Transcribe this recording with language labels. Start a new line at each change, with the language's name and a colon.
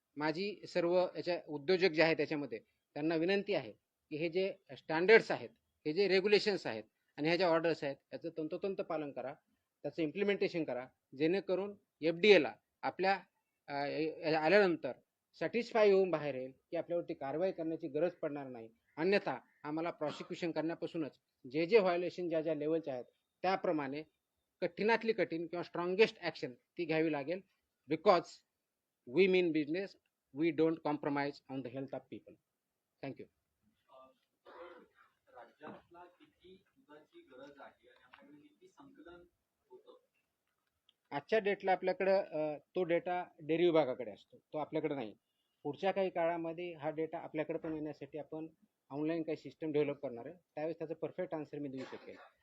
Marathi: माझी सर्व याच्या उद्योजक जे आहेत त्याच्यामध्ये त्यांना विनंती आहे की हे जे स्टँडर्ड्स आहेत, हे जे रेग्युलेशन्स आहेत आणि ह्या ज्या ऑर्डर्स आहेत याचं तंतोतंत पालन करा, त्याचं इम्प्लिमेंटेशन करा, जेणेकरून FDA ला आपल्या आल्यानंतर सॅटिस्फाय होऊन बाहेर येईल की आपल्यावरती कारवाई करण्याची गरज पडणार नाही. अन्यथा आम्हाला प्रॉसिक्युशन करण्यापासूनच जे जे व्हायोलेशन ज्या ज्या लेवलचे आहेत त्याप्रमाणे कठीणातली कठीण किंवा स्ट्रॉंगेस्ट ॲक्शन ती घ्यावी लागेल.
English: Because we mean business, we don't compromise on the health of people. Thank you.
Marathi: राज्यातला किती दुधाची गरज आहे आणि आपल्याकडे किती संकलन होतं? आजच्या डेटला आपल्याकडं तो डेटा डेअरी विभागाकडे असतो, तो आपल्याकडे नाही. पुढच्या काही काळामध्ये हा डेटा आपल्याकडे पण येण्यासाठी आपण ऑनलाईन काही सिस्टम डेव्हलप करणार आहे, त्यावेळेस त्याचं परफेक्ट आन्सर मी देऊ शकेल.